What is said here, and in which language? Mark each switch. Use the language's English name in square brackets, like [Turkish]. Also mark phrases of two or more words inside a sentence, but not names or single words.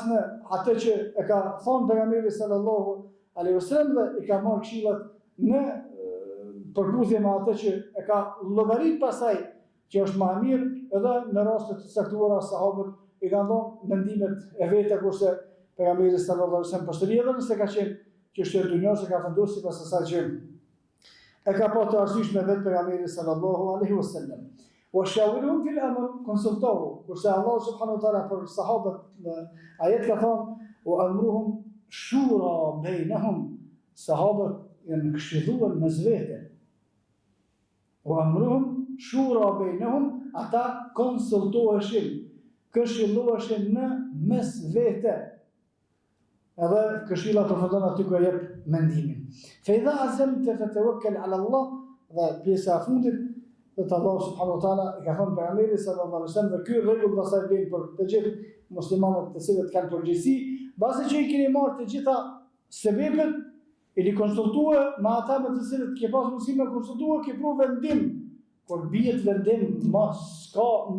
[Albanian] në atë që e ka thonë pejgamberi [Arabic] صلى الله عليه وسلم [Albanian] dhe i ka marrë këshillat në përputhje me atë që e ka llogarit pasaj që është më mirë, edhe në raste të caktuara sahabët i kanë dhënë mendimet e veta, kurse pejgamberi [Arabic] صلى الله عليه وسلم [Albanian] pastaj edhe nëse ka qenë çështje e dunjos e ka vendosur sipas asaj që e ka pa të arsyeshme vetë pejgamberi [Arabic] صلى الله عليه وسلم. وشاورهم في الأمر, [Albanian] konsultohu, kurse Allah [Arabic] سبحانه وتعالى [Albanian] për sahabët në ajet ka thonë [Arabic] وأمرهم شورى بينهم, [Albanian] sahabët janë këshilluar mes vete. [Arabic] وأمرهم شورى بينهم, [Albanian] ata konsultoheshin, këshilloheshin në mes vete. Edhe këshilla përfundon aty ku jep mendimin. [Arabic] فإذا عزمت فتوكل على الله, [Albanian] dhe pjesa e fundit dhe Allah [Arabic] سبحانه وتعالى [Albanian] i ka thënë pejgamberit [Arabic] صلى الله عليه وسلم, [Albanian] dhe ky rregull pastaj vjen për të gjithë muslimanët të cilët kanë përgjegjësi, basi që i keni marrë të gjitha sebepet, i li konsultue me ata me të cilët ke pas mundësi me konsultue, ke pru vendim, kur bjet vendim, mos ka